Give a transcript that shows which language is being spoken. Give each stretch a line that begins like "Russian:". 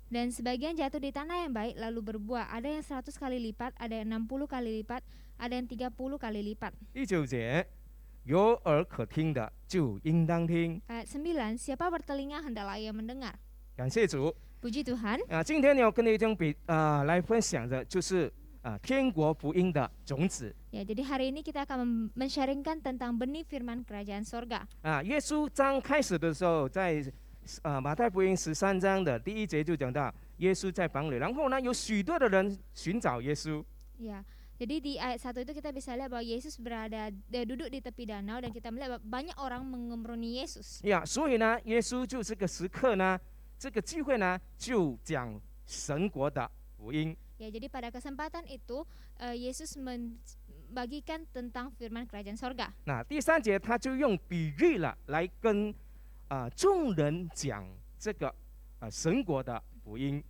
Indonesian: Dan sebagian jatuh di tanah yang baik lalu berbuah, ada yang 100 kali lipat, ada yang 60 kali lipat, ada yang 30 kali lipat.
Chinese: 第9节，有耳可听的就应当听。
Indonesian: Ayat 9, siapa bertelinga hendaklah ia mendengar.
Chinese: 感谢主。
Indonesian: Puji Tuhan.
Chinese: 今天要跟弟兄来分享的就是天国福音的种子。
Indonesian: Ya, jadi hari ini kita akan men-sharingkan tentang benih firman kerajaan sorga.
Chinese: 耶稣刚开始的时候，在马太福音13章的第1节就讲到，耶稣在房里，然后呢有许多的人寻找耶稣。
Indonesian: Ya, jadi di ayat 1 itu kita bisa lihat bahwa Yesus duduk di tepi danau dan kita melihat banyak orang mengemruni Yesus.
Chinese: 所以呢，耶稣就这个时刻呢，这个机会呢，就讲神国的福音。
Indonesian: Ya, jadi pada kesempatan itu Yesus membagikan tentang firman kerajaan sorga.
Chinese: 那第3节他就用比喻了来跟众人讲这个神国的福音。